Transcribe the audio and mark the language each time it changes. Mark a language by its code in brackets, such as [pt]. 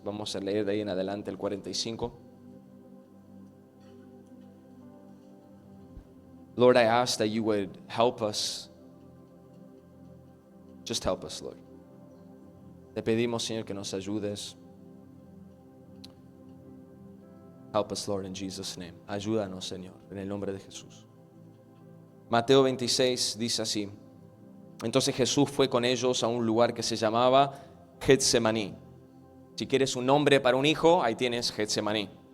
[es] Vamos a leer de ahí en adelante el 45. [en] Lord, I ask that you would help us. Just help us, Lord. [es] Te pedimos, Señor, que nos ayudes. [en] Help us, Lord, in Jesus' name. [es] Ayúdanos, Señor, en el nombre de Jesús. Mateo 26 dice así: entonces Jesús fue con ellos a un lugar que se llamaba Getsemaní. Si quieres un nombre para un hijo, ahí tienes Getsemaní.